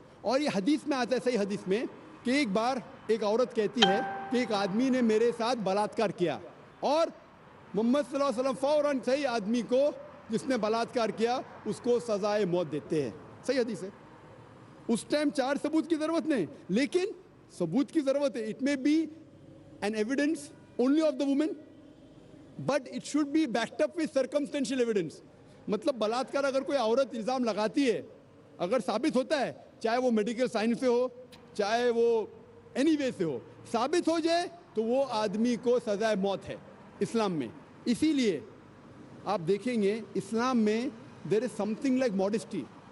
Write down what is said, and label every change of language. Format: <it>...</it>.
<ur>اور یہ حدیث میں آتا ہے, صحیح حدیث میں, کہ ایک بار ایک عورت کہتی ہے کہ ایک آدمی نے میرے ساتھ بلاత్కాر کیا, اور محمد صلی اللہ علیہ وسلم فوراً صحیح آدمی کو جس نے بلاత్కాر کیا اس کو سزائے موت دیتے ہیں. صحیح حدیث ہے. اس ٹائم 4 ثبوت کی ضرورت نہیں, لیکن ثبوت کی ضرورت ہے.</ur> <en>It may be an evidence only of the woman, but it should be backed up with circumstantial evidence.</en> <ur>مطلب بلاత్కాر اگر کوئی عورت الزام لگاتی ہے, اگر ثابت ہوتا ہے, چاہے وہ میڈیکل سائنس سے ہو, چاہے وہ اینی وے سے ہو, ثابت ہو جائے تو وہ آدمی کو سزائے موت ہے اسلام میں. اسی لیے آپ دیکھیں گے اسلام میں</ur> <en>There is something like modesty.</en>